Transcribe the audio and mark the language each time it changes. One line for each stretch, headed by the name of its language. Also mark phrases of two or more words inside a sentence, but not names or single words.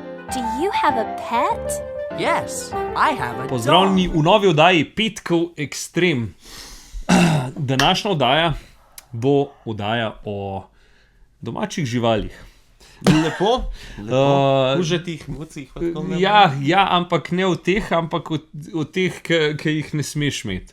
English: Do you have a pet? Yes, I have a
Slovenian: Pozdravljeni v novi oddaji Petkov Ekstrem. Današnja oddaja bo oddaja o domačih živalih. Lepo, užetih mucih. Ja, ampak ne v teh, ampak v teh, ki jih ne smeš imeti.